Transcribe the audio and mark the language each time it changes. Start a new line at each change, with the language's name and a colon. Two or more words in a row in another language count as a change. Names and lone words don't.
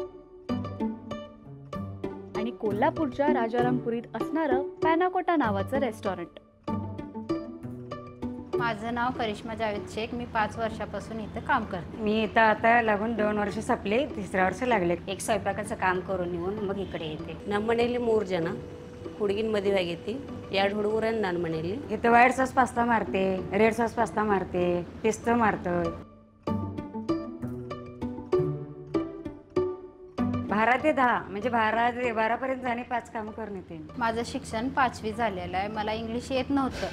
Marathi: आणि कोल्हापूरच्या राजारामपुरीत असणारं पॅनाकोटा नावाचं रेस्टॉरंट. माझं नाव करिश्मा जावेद शेख. मी 5 वर्षापासून इथं काम करते. मी इथं आता लागून 2 वर्ष संपले, 3रं वर्ष लागले. एक स्वयंपाकाचं काम करून येऊन मग इकडे येते.
Kannada: ನಮ್ಮ ಮನೆಯಲ್ಲಿ 3 ಜನ ಹುಡುಗಿನ ಮದುವೆ ಆಗೈತಿ. 2 ಹುಡುಗರನ್ನ ನನ್ನ ಮನೆಯಲ್ಲಿ.
Marathi: इथं
English: white sauce pasta
Marathi: मारते,
English: red sauce pasta
Marathi: मारते, पिस्ता मारतोय. 12 ते 10 म्हणजे 12 पर्यंत जाणे 5 कामं करून येते. माझं शिक्षण 5वी झालेलं आहे. मला इंग्लिश येत नव्हतं.